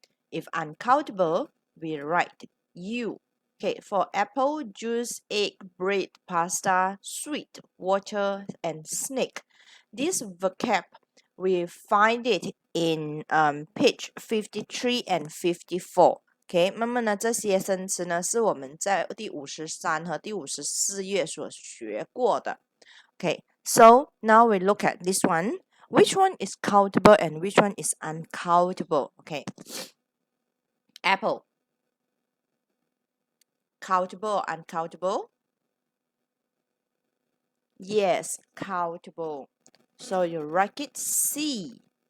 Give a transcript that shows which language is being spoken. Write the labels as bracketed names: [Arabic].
[English] If uncountable, we write U. Okay, for apple, juice, egg, bread, pasta, sweet, water, and snake. This vocab, we find it in page 53 and 54. [Chinese] OK， 那么呢，这些生词呢是我们在第53和第54页所学过的。 [English] Okay, so now we look at this one. Which one is countable and which one is uncountable? Okay, apple. Countable or uncountable? Yes, countable. So you write it C.